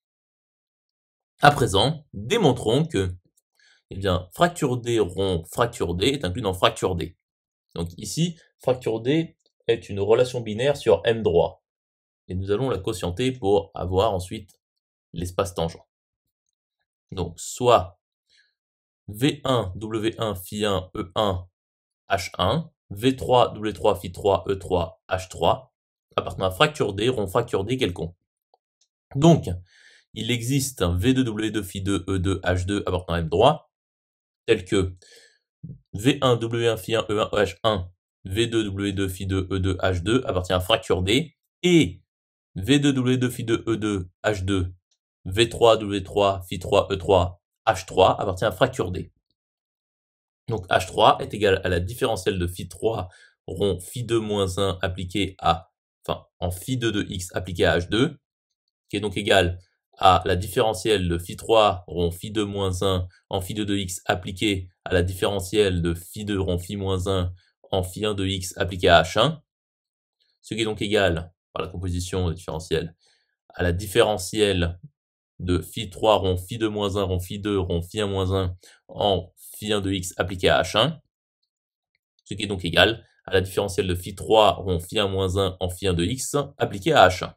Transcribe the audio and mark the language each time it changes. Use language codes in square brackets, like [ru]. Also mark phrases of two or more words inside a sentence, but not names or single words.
[fr] À présent, démontrons que fracture D rond fracture D est inclus dans fracture D. Donc ici, fracture D est une relation binaire sur M droit. Et nous allons la quotienter pour avoir ensuite l'espace tangent. Donc soit V1 W1 phi 1 E1 H1, V3 W3 phi 3 E3 H3 appartenant à fracture D rond fracture D quelconque. Donc, il existe un V2 W2 phi 2 E2 H2 appartenant à M droit, tel que V1 W1 phi 1 E1 H1, V2 W2 phi 2 E2 H2 appartient à fracture D, et V2 W2 phi 2 E2 H2, V3 W3 phi 3 E3 H3 appartient à fracture D. Donc H3 est égal à la différentielle de phi 3 rond phi 2 moins 1 appliqué à, en phi 2 de x appliqué à H2, qui est donc égal à la différentielle de phi 3 rond phi 2 moins 1 en phi 2 de x appliqué à la différentielle de phi 2 rond phi moins 1 en phi 1 de x appliqué à h1, ce qui est donc égal, par la composition des différentiels, à la différentielle de phi 3 rond phi 2 moins 1 rond phi 2 rond phi 1 moins 1 en phi 1 de x appliqué à h1, ce qui est donc égal à la différentielle de phi 3 rond phi 1 moins 1 en phi 1 de x appliqué à h1.